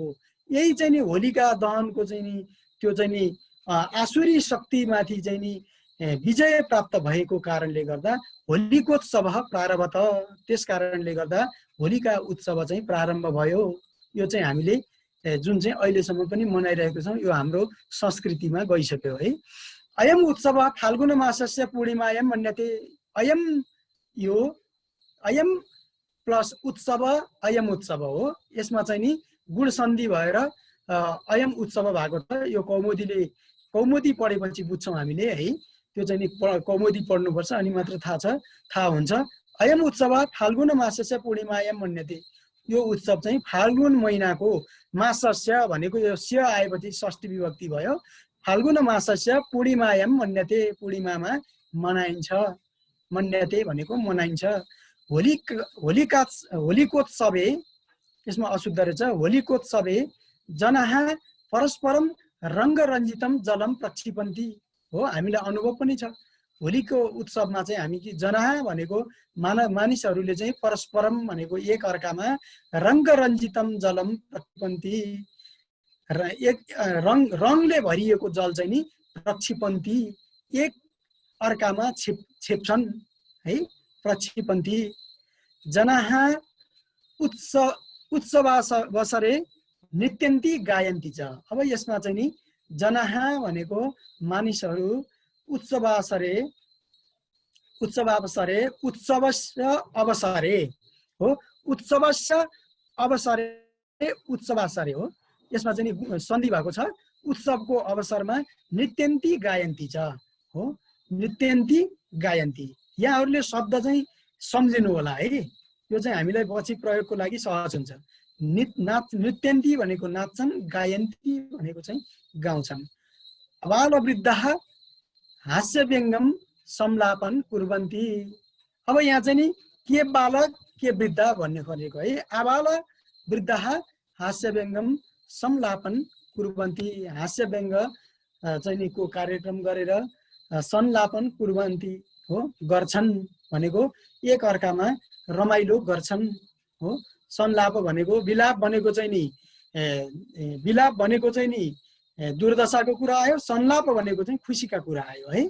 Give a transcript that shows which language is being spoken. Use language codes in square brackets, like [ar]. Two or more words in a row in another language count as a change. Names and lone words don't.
[ne] यही चाहिँ नि होलिका दहनको चाहिँ नि त्यो चाहिँ नि आसुरी शक्तिमाथि चाहिँ नि विजय प्राप्त भएको कारणले गर्दा होलिकोत्सव प्रारम्भ, त्यस कारणले गर्दा होलिका उत्सव चाहिँ प्रारम्भ भयो। यो चाहिँ हामीले जुन चाहिँ अहिलेसम्म पनि मनाइरहेको छौँ, यो हाम्रो संस्कृतिमा गइसक्यो है। [sa] अयम उत्सव फाल्गुन मासस्य पूर्णिमायाम मन्यते। [ne] अयम, यो अयम प्लस उत्सव, अयम उत्सव हो। यसमा चाहिँ नि गुण सन्धि भएर अयम उत्सव भएको छ। यो कौमुदी पढेपछि बुझ्छौँ हामीले है। त्यो चाहिँ नि कौमुदी पढ्नुपर्छ अनि मात्र थाहा हुन्छ। [sa] अयम उत्सव फाल्गुन मासस्य पूर्णिमायाम मन्यते। [ne] यो उत्सव चाहिँ फाल्गुन महिनाको, मासस्य भनेको यो स्य आएपछि षष्ठी विभक्ति भयो। [sa] फाल्गुन मासस्य पूर्णिमायाम मन्यते, पूर्णिमामा मनाइन्छ। [ne] मन्यते भनेको मनाइन्छ। होलिकोत्सवे, यसमा अशुद्ध रहेछ, [sa] होलिकोत्सवे जनाः परस्परम रङ्गरञ्जितम जलम प्रक्षिपन्ति हो, [ne] हामीलाई अनुभव पनि छ। होलीको उत्सवमा चाहिँ हामी कि जनाहा भनेको मानिसहरूले चाहिँ परस्परम भनेको एक अर्कामा [sa] रङ्गरञ्जितम जलम प्रक्षिपन्ति, [ne] र एक रङले भरिएको जल चाहिँ नि प्रक्षिपन्ति एक अर्कामा छेप्छन् है, [sa] प्रक्षिपन्ति। जनाहा उत्सवावसरे नृत्यन्ति गायन्ति च। [ne] अब यसमा चाहिँ नि जनाहा भनेको मानिसहरू उत्सवावसरे [sa] उत्सवस्य अवसरे [ne] हो, [sa] उत्सवस्य अवसरे [ne] उत्सवावसरे हो, यसमा चाहिँ नि सन्धि भएको छ। उत्सवको अवसरमा [sa] नृत्यन्ति गायन्ति च [ne] हो, [sa] नृत्यन्ति गायन्ति। [ne] यहाँहरूले शब्द चाहिँ सम्झिनु होला है, यो चाहिँ हामीलाई पछि प्रयोगको लागि सहज हुन्छ। नृत्यन्ति भनेको नाच्छन्, गायन्ति भनेको चाहिँ गाउँछन्। [sa] बालवृद्धाः हास्यव्यङ्गम संलापन कुर्वन्ति। [ne] अब यहाँ चाहिँ नि के बालक के वृद्ध भन्ने खोजेको है। [sa] आबाल वृद्धाः हास्यव्यङ्गम संलापन कुर्वन्ति, [ne] हास्यव्यङ्ग चाहिँ नि को कार्यक्रम गरेर [sa] संलापन कुर्वन्ति [ne] हो, गर्छन् भनेको एक अर्कामा रमाइलो गर्छन् हो। संलाप भनेको विलाप भनेको चाहिँ नि विलाप भनेको चाहिँ नि दुर्दशाको कुरा आयो, संलाप भनेको चाहिँ खुसीका कुरा आयो है।